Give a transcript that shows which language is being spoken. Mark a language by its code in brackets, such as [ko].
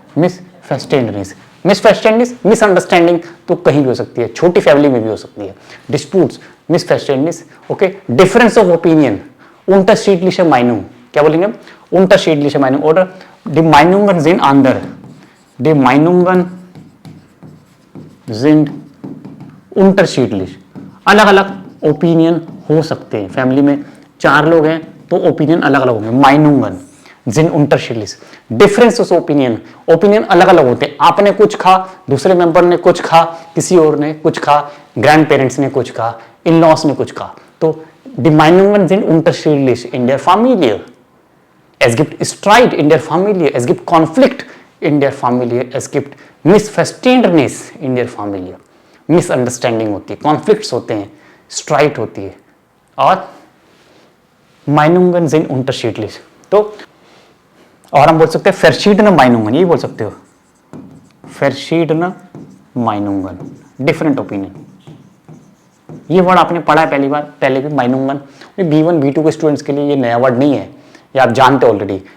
[hi] मिसफेस्टेंडनेस, misunderstanding तो कहीं भी हो सकती है, छोटी फैमिली में भी हो सकती है. Disputes, मिसफेस्टेंडनेस, okay. [en] difference of opinion, [de] unterschiedliche Meinung. [hi] क्या बोलेंगे हम? [de] unterschiedliche Meinung oder die Meinungen sind andere. Die Meinungen sind unterschiedlich. [hi] अलग अलग ओपिनियन हो सकते हैं. फैमिली में 4 लोग हैं तो ओपिनियन अलग अलग होंगे. [de] Meinungen sind unterschiedlich. [hi] Difference opinion, opinion अलग अलग होते हैं. आपने कुछ खा, दूसरे मेंबर ने कुछ खा, किसी और ने कुछ खा, ग्रैंड पेरेंट्स ने कुछ खा, इन लॉस ने कुछ खा. [de] तो die Meinungen sind unterschiedlich in der Familie. Es gibt Streit in der Familie, es gibt Konflikt in der Familie, es gibt Missverständnis in der Familie. [hi] Misunderstanding होती है, कॉन्फ्लिक्ट्स होते हैं, स्ट्राइट होती है. [de] और Meinungen sind unterschiedlich. [hi] तो और हम बोल सकते हैं [de] verschiedene Meinungen, [hi] यही बोल सकते हो. [de] verschiedene Meinungen, [en] Different opinion. [hi] ये वर्ड आपने पढ़ा है पहले भी. Meinungen B1 B2 के स्टूडेंट्स के लिए ये नया वर्ड नहीं है, ये आप जानते हो ऑलरेडी.